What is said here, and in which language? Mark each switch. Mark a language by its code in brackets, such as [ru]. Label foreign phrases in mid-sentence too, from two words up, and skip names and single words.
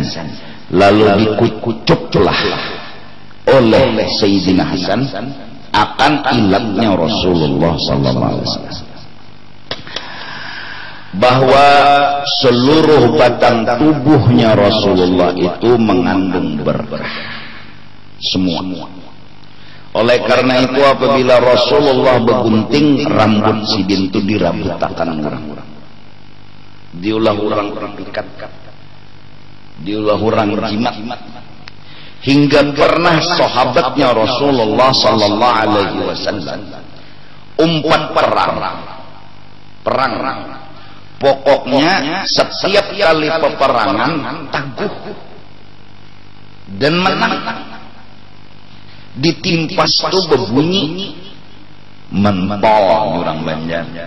[bjn] Lalu dikucuklah oleh Sayyidina Hasan akan ilatnya Rasulullah [ar] صلى الله عليه وسلم, [bjn] bahwa seluruh batang tubuhnya Rasulullah itu mengandung berkah semua. Oleh karena itu apabila Rasulullah begunting, rambut sidin itu dirabutakan orang, diulah orang pikat, diulah orang jimat, hingga pernah sahabatnya Rasulullah [ar] صلى الله عليه وسلم [bjn] umpat perang. Pokoknya setiap kali peperangan tangguh dan menang. Ditimpas tuh berbunyi mentol orang Banjar.